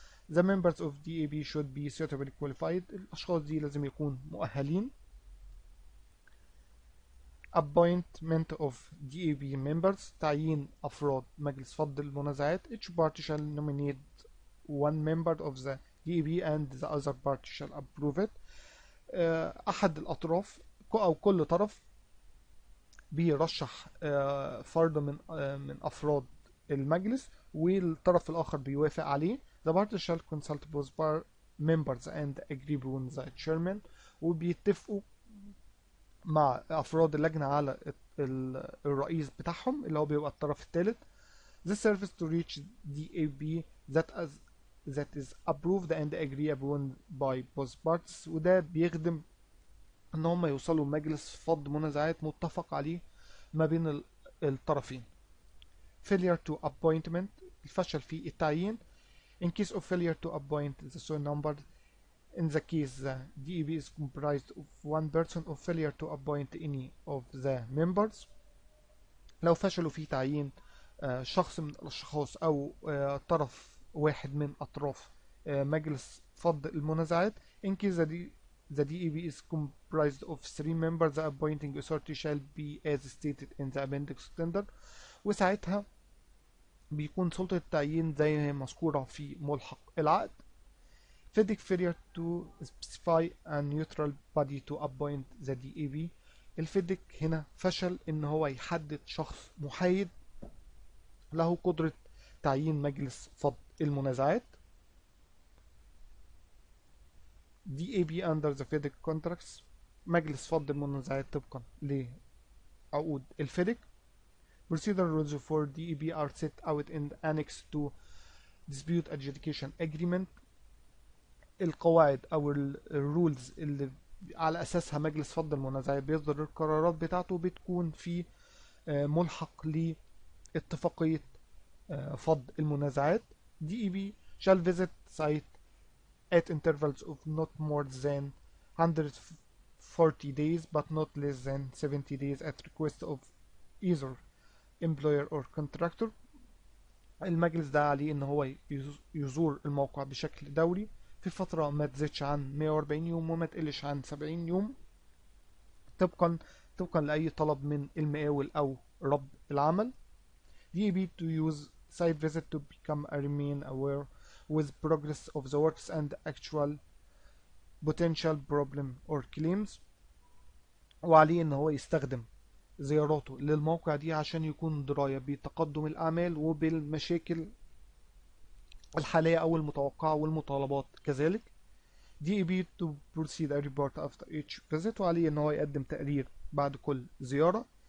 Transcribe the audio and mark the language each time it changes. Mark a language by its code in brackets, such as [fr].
[en] the members of DAB should be suitably qualified، [ar] الأشخاص دي لازم يكون مؤهلين. [en] appointment of DAB members، [ar] تعيين أفراد مجلس فض المنازعات. [en] each party shall nominate one member of the DAB and the other party shall approve it. [ar] أحد الأطراف أو كل طرف بيرشح فرد من أفراد المجلس والطرف الآخر بيوافق عليه. [en] the party shall consult both members and agree with the chairman، [ar] وبيتفقوا مع أفراد اللجنة على الرئيس بتاعهم اللي هو بيبقى الطرف الثالث. [en] This serves to reach DAB that is approved and agreed upon by both parties، [ar] وده بيخدم ان هم يوصلوا لمجلس فض منازعات متفق عليه ما بين الطرفين. [en] failure to appointment، [ar] الفشل في التعيين. [en] in case of failure to appoint the sole number in the case the DAB is comprised of one person or failure to appoint any of the members، [ar] لو فشلوا في تعيين شخص من الأشخاص أو طرف واحد من أطراف مجلس فض المنازعات. [en] in case the DAB is comprised of 3 members the appointing authority shall be as stated in the appendix tender، [ar] وساعتها بيكون سلطة التعيين زي ما هي مذكورة في ملحق العقد. [en] FIDIC failure to specify a neutral body to appoint the DAB، [ar] الفيديك هنا فشل ان هو يحدد شخص محايد له قدرة تعيين مجلس فض المنازعات. [en] DAB under the FIDIC contracts، [ar] مجلس فض المنازعات طبقا لعقود الفيديك. [en] Procedural rules for DAB are set out in the annex to dispute adjudication agreement، [ar] القواعد او الرولز اللي على اساسها مجلس فض المنازعات بيصدر القرارات بتاعته بتكون في ملحق لاتفاقية فض المنازعات. [en] DAB shall visit site at intervals of not more than 140 days but not less than 70 days at request of either employer or contractor، [ar] المجلس ده عليه ان هو يزور الموقع بشكل دوري في فترة ما تزيدش عن 140 يوم وما تقلش عن 70 يوم، طبقا لأي طلب من المقاول أو رب العمل. [en] DAB to use site visit to become a remain aware with progress of the works and actual potential problem or claims. [ar] وعليه ان هو يستخدم زياراته للموقع دي عشان يكون دراية بتقدم الأعمال وبالمشاكل الحالية أو المتوقعة والمطالبات كذلك. [en] DAB to proceed a report after each visit، [ar] وعليه ان هو يقدم تقرير بعد كل زيارة.